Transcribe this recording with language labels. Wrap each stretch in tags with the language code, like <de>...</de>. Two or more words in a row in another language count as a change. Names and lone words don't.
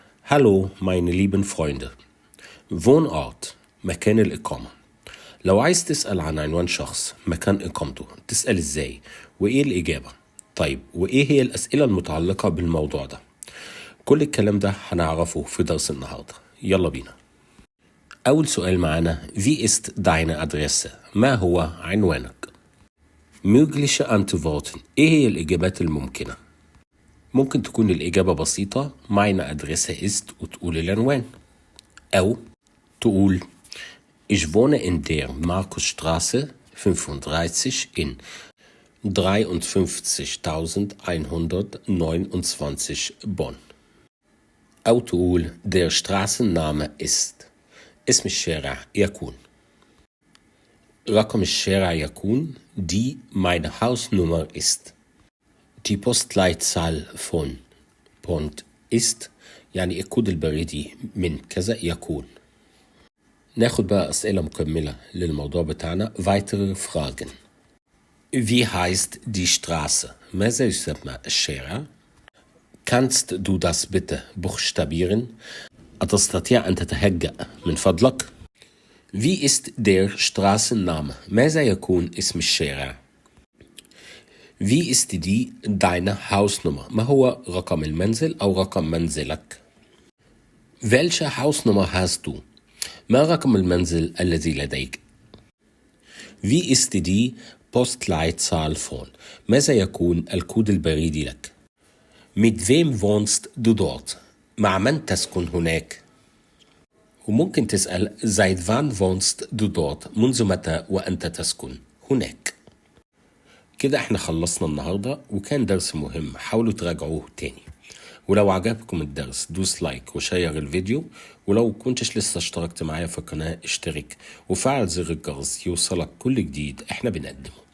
<de>Hallo, meine lieben Freunde.</de> <ar>Wohnort مكان الإقامة. لو عايز تسأل عن عنوان شخص مكان إقامته تسأل إزاي وإيه الإجابة؟ طيب وإيه هي الأسئلة المتعلقة بالموضوع ده؟ كل الكلام ده هنعرفه في درس النهاردة. يلا بينا. أول سؤال معانا</ar> <de>Wie ist deine Adresse؟</de> <ar>ما هو عنوانك؟</ar> <de>Mögliche Antworten.</de> <ar>إيه هي الإجابات الممكنة؟ ممكن تكون الإجابة بسيطة</ar> <de>meine Adresse ist</de> <ar>وتقول العنوان، أو تقول</ar> <de>Ich wohne in der Markusstraße 35 in 53.129 Bonn.</de> <ar>أو تقول</ar> <de>der Straßenname ist.</de> <ar>اسم الشارع يكون. رقم الشارع يكون</ar> <de>die meine Hausnummer ist. Die Postleitzahl von Bonn ist</de> <ar>يعني الكود البريدي من كذا يكون. ناخد بقى أسئلة مكملة للموضوع بتاعنا.</ar> <de>weitere Fragen. Wie heißt die Straße؟</de> <ar>ماذا يسمى الشارع؟</ar> <de>Kannst du das bitte buchstabieren؟</de> <ar>أتستطيع أن تتهجأ من فضلك؟</ar> <de>Wie ist der Straßenname؟</de> <ar>ماذا يكون اسم الشارع؟</ar> <de>Wie ist die deine Hausnummer؟</de> <ar>ما هو رقم المنزل أو رقم منزلك؟</ar> <de>Welche Hausnummer hast du؟</de> <ar>ما رقم المنزل الذي لديك؟</ar> <de>Wie ist die Postleitzahl von؟</de> <ar>ماذا يكون الكود البريدي لك؟</ar> <de>Mit wem wohnst du dort؟</de> <ar>مع من تسكن هناك؟ وممكن تسأل</ar> <de>seit wann wohnst du dort؟</de> <ar>منذ متى وأنت تسكن هناك؟ كده احنا خلصنا النهاردة وكان درس مهم، حاولوا تراجعوه تاني. ولو عجبكم الدرس دوس لايك وشير الفيديو، ولو كنتش لسه اشتركت معايا في القناة اشترك وفعل زر الجرس يوصلك كل جديد احنا بنقدمه.</ar>